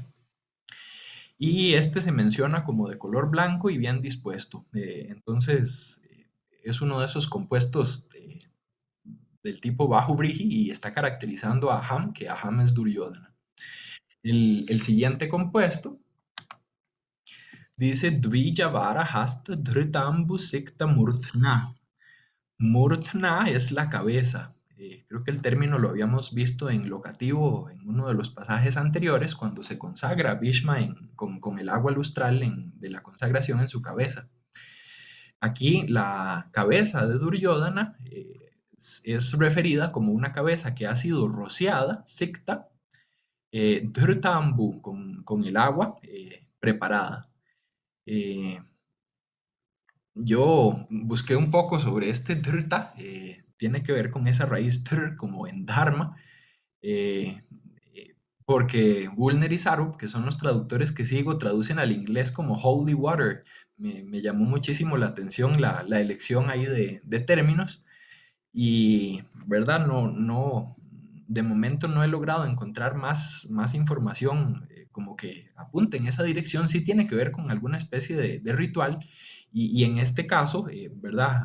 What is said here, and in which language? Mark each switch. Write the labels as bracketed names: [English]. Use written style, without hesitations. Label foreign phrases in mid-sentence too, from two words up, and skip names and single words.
[Spanish] Y este se menciona como de color blanco y bien dispuesto. Entonces, es uno de esos compuestos del tipo Bajo Brigi y está caracterizando a Aham, que Aham es Duryodhana. El siguiente compuesto dice Dvijavara hasta dhritambu sikta murtna. Murtna es la cabeza. Creo que el término lo habíamos visto en locativo en uno de los pasajes anteriores, cuando se consagra Bhishma con el agua lustral de la consagración en su cabeza. Aquí la cabeza de Duryodhana es referida como una cabeza que ha sido rociada, sikta, dhritambu, con el agua preparada. Eh, yo busqué un poco sobre este dhrita, tiene que ver con esa raíz thr como en dharma, eh, porque Woolner y Sarup, que son los traductores que sigo, traducen al inglés como [English] holy water. [Spanish] Me llamó muchísimo la atención la elección ahí de términos y, ¿verdad? De momento no he logrado encontrar más información como que apunte en esa dirección. Sí tiene que ver con alguna especie de ritual y en este caso, ¿verdad?